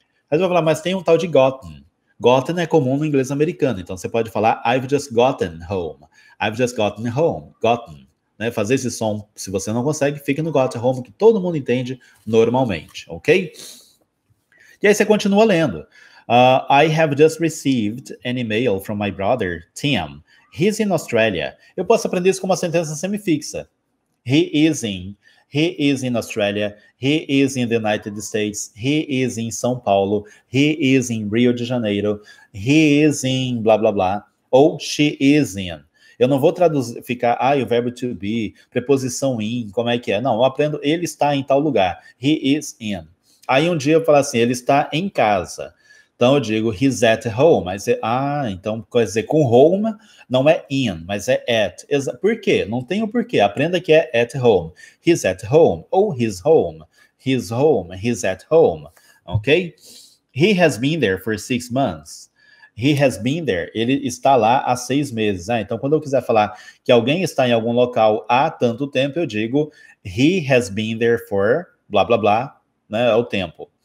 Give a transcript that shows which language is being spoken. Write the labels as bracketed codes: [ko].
[pt] Aí você vai falar, mas tem um tal de gotten. Gotten é comum no inglês americano. Então você pode falar [en] I've just gotten home. I've just gotten home. Gotten. Né? [pt] Fazer esse som, se você não consegue, fica no got home, que todo mundo entende normalmente, ok? E aí você continua lendo. [en] I have just received an email from my brother, Tim. He's in Australia. [pt] Eu posso aprender isso com uma sentença semifixa. [en] He is in Australia. He is in the United States. He is in São Paulo. He is in Rio de Janeiro. He is in blá, blá, blá. Ou she is in. [pt] Eu não vou traduzir, ficar, o verbo to be, preposição in, como é que é? Não, eu aprendo, ele está em tal lugar. [en] He is in. [pt] Aí um dia eu falo assim, ele está em casa. Então eu digo [en] he's at home, [pt] mas então quer dizer, com home não é in, mas é at. Por quê? Não tem o porquê. Aprenda que é at home. [en] He's at home [pt] ou [en] he's home. He's home, he's at home. Ok? He has been there for 6 months. He has been there. [pt] Ele está lá há 6 meses. Então quando eu quiser falar que alguém está em algum local há tanto tempo, eu digo [en] he has been there for blá blá [pt] blá, né? É o tempo.